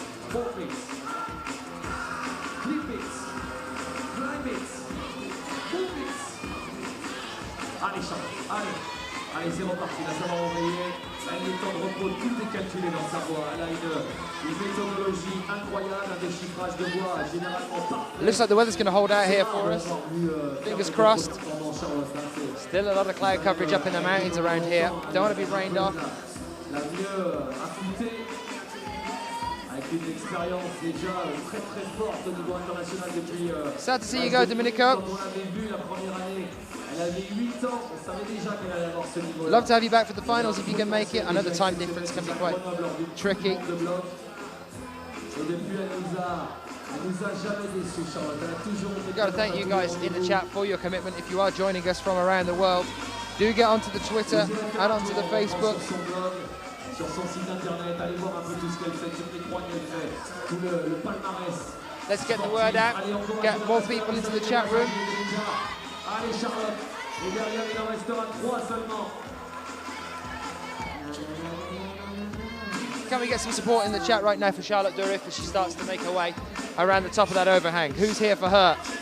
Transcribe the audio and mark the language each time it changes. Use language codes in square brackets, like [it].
[en] Four beats. Clip beats. Climb beats. Move beats. [fr] Allez Charlotte, allez. Allez, c'est reparti, là ça va envoyer. Elle a le temps de repos, tout est calculé dans sa voix. Elle a une méthodologie incroyable, un déchiffrage de voix généralement parfait. [en] Looks like the weather's going to hold out here for us. Fingers crossed. Still a lot of cloud coverage up in the mountains around here. Don't want to be rained off. [fr] La mieux affûtée, avec une expérience déjà très très forte au niveau international depuis... [en] Sad to see you go, Domenico. [fr] Quand on l'avait vu la première année, elle avait 8 ans, on savait déjà qu'elle allait avoir ce niveau-là. [en] Love to have you back for the finals if you can make it. I know the time difference can be quite tricky. [fr] Et depuis, elle nous a jamais déçus, Charlotte. Elle a toujours été... [en] We've got to thank you guys in the chat for your commitment. If you are joining us from around the world, do get onto the Twitter and onto the Facebook. [fr] Sur son site internet, allez voir un peu tout ce qu'elle fait, toutes les croix qu'elle fait, tout le palmarès. [en] Let's get the word out, get more people into the chat room. [fr] Allez Charlotte, et derrière il en restera 3 seulement. [en] Can we get some support in the chat right now for Charlotte Durif as she starts to make her way around the top of that overhang? Who's here for her?